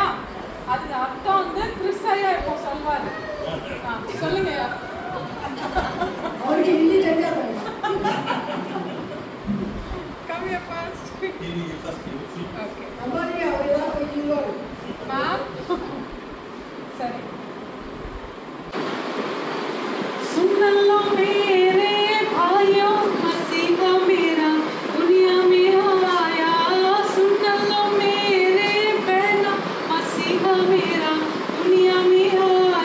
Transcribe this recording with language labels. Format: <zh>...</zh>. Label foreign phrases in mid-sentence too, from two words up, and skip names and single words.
<ta>அது அர்த்தம் வந்து கிறிஸ்தையா இப்போ சொல்வாரு. சொல்லுங்க. அவருக்கு ஹிந்தி தெரியாது. கம்மியா பாஸ்ட். ஓகே. அம்மாடி அவர் ஏதாவது போயிடுவோ. மேம். சரி.</ta> <hi>सुन लो मेरे भाइयों, मसीह मेरा दुनिया में आया. सुन लो मेरे बहनों, मसीह मेरा दुनिया में आया.</hi>